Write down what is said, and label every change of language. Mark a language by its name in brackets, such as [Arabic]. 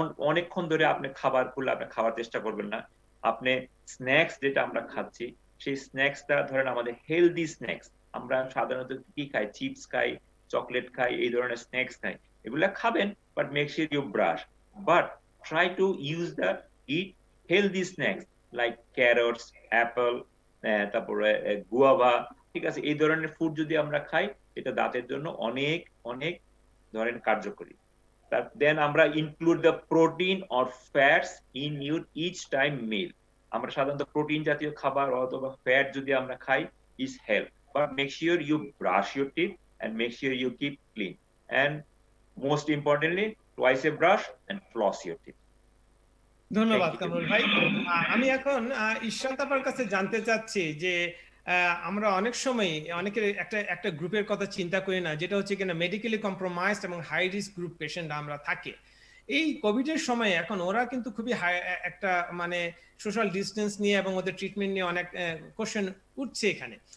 [Bangla] অনেকক্ষণ ধরে আপনি খাবার করলে আপনি খাওয়ার চেষ্টা করবেন না। আপনি স্ন্যাক্স যেটা আমরা খাচ্ছি সেই স্ন্যাক্সটা ধরেন আমাদের হেলদি স্ন্যাক্স, আমরা সাধারণত কি খাই, চিপস খাই, চকলেট খাই, এই ধরনের স্ন্যাক্স খাই, এগুলা খাবেন, [English] but make sure you brush, but try to use the eat healthy snacks like carrots, apple, [Bangla] তারপরে গুয়াভা, ঠিক আছে? এই ধরনের ফুড যদি আমরা খাই এটা দাঁতের জন্য অনেক অনেক ধরেন কার্যকরী। [English] Then আমরা include the protein or fats in your each time meal. [Bangla] আমরা সাধারণত প্রোটিন জাতীয় খাবার অথবা ফ্যাট যদি আমরা খাই [English] Is help, but make sure you brush your teeth and make sure you keep clean, and most importantly twice a brush and floss your teeth. [Bangla] ধন্যবাদ কামরুল ভাই। আমি এখন ইশরাত আপার কাছে জানতে চাচ্ছি যে আমরা অনেক সময় অনেকের একটা গ্রুপের কথা চিন্তা করি না, যেটা হচ্ছে কিনা মেডিকেলি কম্প্রোমাইজড এবং হাই রিস্ক গ্রুপ পেশেন্ট আমরা থাকে। এই কোভিড এর সময় এখন ওরা কিন্তু খুবই একটা মানে সোশ্যাল ডিস্টেন্স নিয়ে এবং ওদের ট্রিটমেন্ট নিয়ে অনেক কোশ্চেন উঠছে এখানে।